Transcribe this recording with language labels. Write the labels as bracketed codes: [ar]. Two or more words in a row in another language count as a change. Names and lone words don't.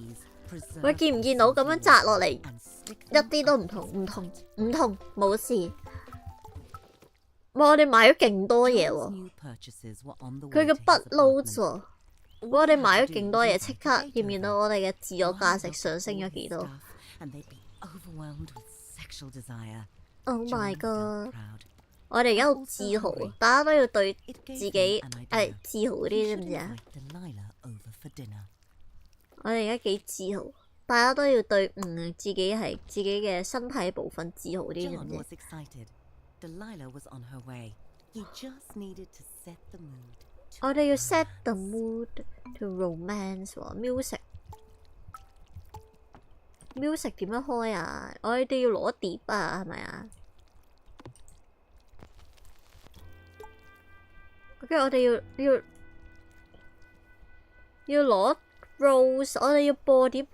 [yue] 喂，見唔見到咁樣摘落嚟，一啲都唔同，冇事。哇！我哋買咗勁多嘢喎，佢嘅筆撈喎。我哋買咗勁多嘢，即刻見唔見到我哋嘅自我價值上升咗幾多 ？ [en] Oh my god！ [yue] 我哋而家好自豪，大家都要對自己自豪啲，知唔知啊？我哋而家幾自豪，大家都要對自己係自己嘅身體部分自豪啲，知唔知？我哋要 [en] set the mood to romance [yue] 喎 music 點樣開啊？我哋要攞碟啊，係咪啊？跟住我哋要攞 rose， 我哋要播碟。